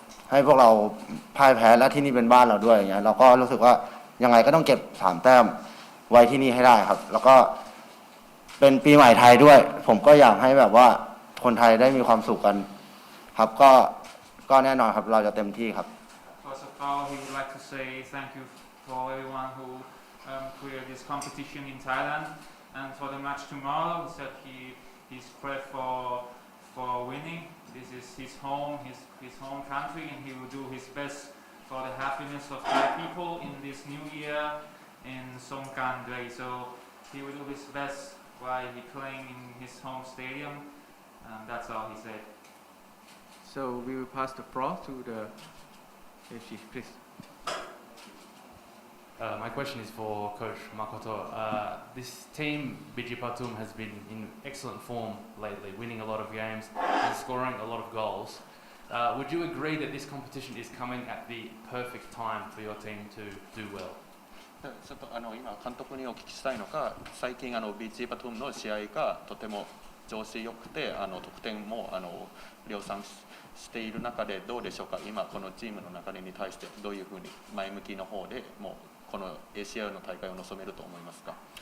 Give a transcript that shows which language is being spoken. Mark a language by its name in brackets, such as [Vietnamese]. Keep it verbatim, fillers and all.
[Thai] ให้พวกเราพ่ายแพ้และที่นี่เป็นบ้านเราด้วยอย่างเงี้ยเราก็รู้สึกว่ายังไงก็ต้องเก็บสามแต้มไว้ที่นี่ให้ได้ครับแล้วก็เป็นปีใหม่ไทยด้วยผมก็อยากให้แบบว่าคนไทยได้มีความสุขกันครับก็ก็แน่นอนครับเราจะเต็มที่ครับ [English] First of all, we would like to say thank you for everyone who um, cleared this competition in Thailand, and for the match tomorrow, he said he he's prayed for for winning. This is his home, his his home country, and he will do his best for the happiness of Thai people in this new year in Songkran Day. So he will do his best while he playing in his home stadium. Um, that's all he said. So we will pass the floor to the A F C, please. Uh, my question is for Coach Makoto. Uh, this team, B G Batum, has been in excellent form lately, winning a lot of games and scoring a lot of goals. Uh, would you agree that this competition is coming at the perfect time for your team to do well? [Japanese] ちょっとあの今監督にお聞きしたいのが、最近あのB G Batumの試合がとても調子良くてあの得点もあの量産 し, している中でどうでしょうか今このチームの流れに対してどういうふうに前向きの方でもうこの エーシーエル の大会を臨めると思いますか、